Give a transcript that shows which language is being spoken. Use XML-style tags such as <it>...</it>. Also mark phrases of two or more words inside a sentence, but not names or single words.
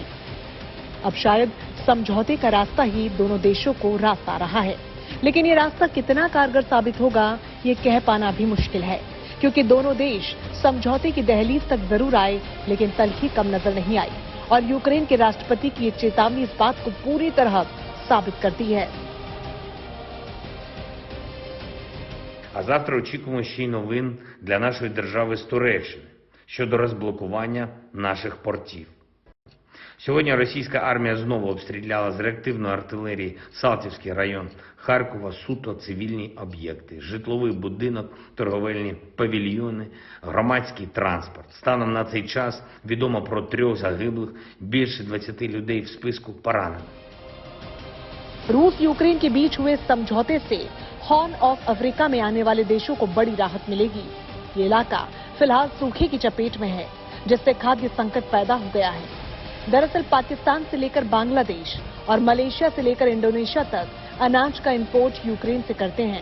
<hi>अब शायद समझौते का रास्ता ही दोनों देशों को रास्ता रहा है, लेकिन ये रास्ता कितना कारगर साबित होगा ये कह पाना भी मुश्किल है, क्योंकि दोनों देश समझौते की दहलीज तक जरूर आए, लेकिन तलखी कम नजर नहीं आई। और यूक्रेन के राष्ट्रपति की ये चेतावनी इस बात को पूरी तरह साबित करती है।</hi> <uk>А завтра очікуємо ще й новин для нашої держави з Туреччини щодо розблокування наших портів. Сьогодні російська армія знову обстріляла з реактивної артилерії Салтівський район Харкова суто цивільні об'єкти, житловий будинок, торговельні павільйони, громадський транспорт. Станом на цей час відомо про 3 загиблих, більше 20 людей в списку поранених.</uk> <hi>रूस यूक्रेन के बीच हुए समझौते से हॉर्न ऑफ अफ्रीका में आने वाले देशों को बड़ी राहत मिलेगी। ये इलाका फिलहाल सूखे की चपेट में है, जिससे खाद्य संकट पैदा हो गया है। दरअसल पाकिस्तान से लेकर बांग्लादेश और मलेशिया से लेकर इंडोनेशिया तक अनाज का इंपोर्ट यूक्रेन से करते हैं।</hi>